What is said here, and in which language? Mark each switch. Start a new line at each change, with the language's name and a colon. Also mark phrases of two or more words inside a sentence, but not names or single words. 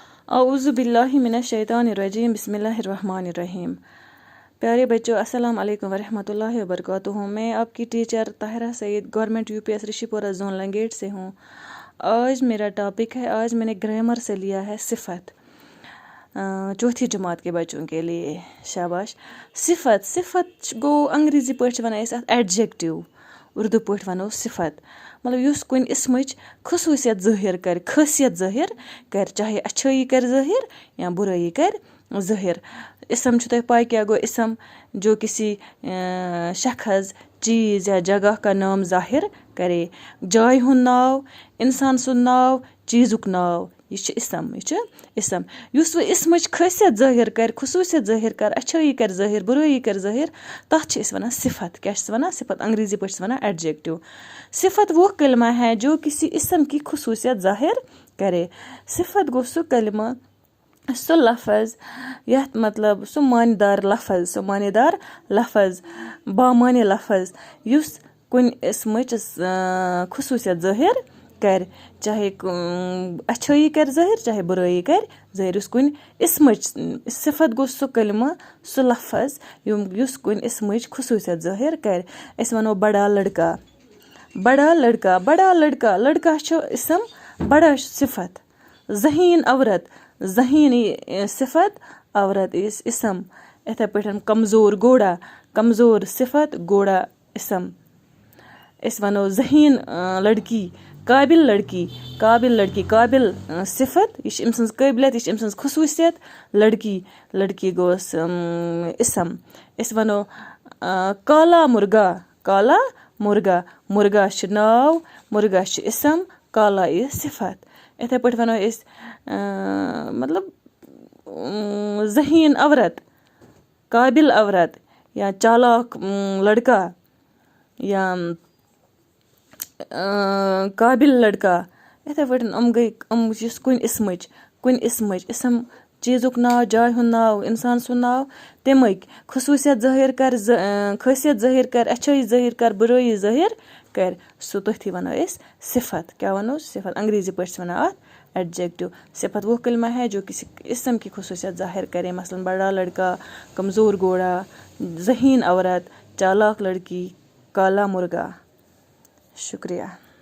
Arabic: أعوذ بالله من الشيطان الرجيم بسم الله الرحمن الرحيم.
Urdu: پیارے بچو,
Arabic: السلام عليكم ورحمة الله وبركاته.
Urdu: میں آپ کی ٹیچر طاہرہ سعید گورنمنٹ یو پی ایس رشی پورہ زون لنگیٹ سے ہوں. آج میرا ٹاپک ہے، آج میں نے گرامر سے لیا ہے صفت، چوتھی جماعت کے بچوں کے لیے. شاباش.
Kashmiri: सिफत, सिफत गो अंग्रेजी पढ़ वनान एडजेक्टिव, उर्दू पढ़ वनो सिफत। मतलब युस कुन इसमच खसूसियत ज़ाहिर कर, खासियत ज़ाहिर कर, चाहे अच्छाई कर ज़ाहिर या बुराई कर ज़ाहिर। इसम छो तोह पाय क्या गो इसम,
Urdu: جو کسی شخص، چیز یا جگہ کا نام ظاہر کرے.
Kashmiri: जाय हुंद नाव, इंसान सुंद नाव, चीज़ुक नाव, यह इसम, यह इसम। युस वो इसमच खासियत ज़ाहिर कर, खसूसियत ज़ाहिर कर, अच्छाई कर ज़ाहिर, बुराई कर ज़ाहिर, तथ वनान सिफत। क्या वनान सिफत? अंग्रेजी पे वनान एडजेक्टिव।
Urdu: صفت وہ کلمہ ہے جو کسی اسم کی خصوصیت ظاہر کرے.
Kashmiri: सिफत गो सो कलमा, सो लफज, यह मतलब सो मानदार लफज, सो मानदार लफज, बामाने लफज, युस कुन इसमच खसूसियत ज़ाहिर कर, चाहे अच्छाई कर ज़ाहिर, चाहे बुराई कर ज़ाहिर। उस कुन इसमच सिफत गो सो कलमा, सो लफज युस कुन इसमच खसूसियत ज़ाहिर कर। इस वनो
Urdu: بڑا لڑکا، بڑا لڑکا، بڑا لڑکا,
Kashmiri: लड़का छो इसम, बड़ा सिफत।
Urdu: ذہین عورت,
Kashmiri: ज़हीन सिफत, औरत इस इसम। इथे पे
Urdu: کمزور گھوڑا,
Kashmiri: कमज़ोर सिफत, घोड़ा इसम। इस वनो
Urdu: ذہین لڑکی، قابل لڑکی، قابل لڑکی,
Kashmiri: काबिल सिफत, यह अम सज काबिलियत, यह अम सज खसूसियत। लड़की, लड़की गोस इसम। इस वनो
Urdu: کالا مرغا، کالا مرغا,
Kashmiri: मुर्गा नाव, मुर्गा इसम, काला सिफत। इथे पे वनो मतलब
Urdu: ذہین عورت، قابل عورت، یا چالاک لڑکا، یا قابل لڑکا.
Kashmiri: इथे पे गई कुन इसमच, कुन इसमच इसम, चीज़ुक नाव, जाय हुंद नाव, इंसान सुंद नाव, तमिक खसूसियत ज़ाहिर कर, खासियत ज़ाहिर कर, अच्छाई ज़ाहिर कर, बुराई ज़ाहिर कर, सो तथी वनो सिफत। क्या वनो? सिफत। अंग्रेजी पे वनान एडजेक्टिव।
Urdu: صفت وہ کلمہ ہے جو کسی اسم کی خصوصیت ظاہر کرے. مثلاً بڑا لڑکا، کمزور گھوڑا، ذہین عورت، چالاک لڑکی، کالا مرغا. شکریہ.